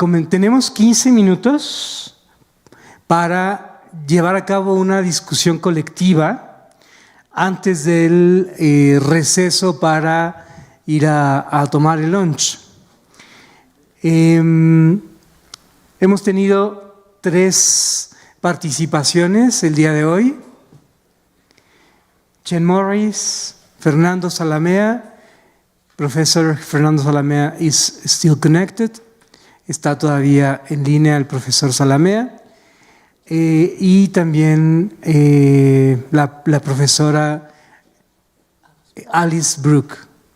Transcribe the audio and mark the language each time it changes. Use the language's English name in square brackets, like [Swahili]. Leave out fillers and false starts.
[Spanish] Tenemos 15 minutos para llevar a cabo una discusión colectiva antes del receso para ir a tomar el lunch. Hemos tenido 3 participaciones el día de hoy. Chen Morris, Fernando Salamea. [English] Professor Fernando Salamea is still connected. [Spanish] Está todavía en línea el profesor Salamea. Y también la profesora Alice Brooks.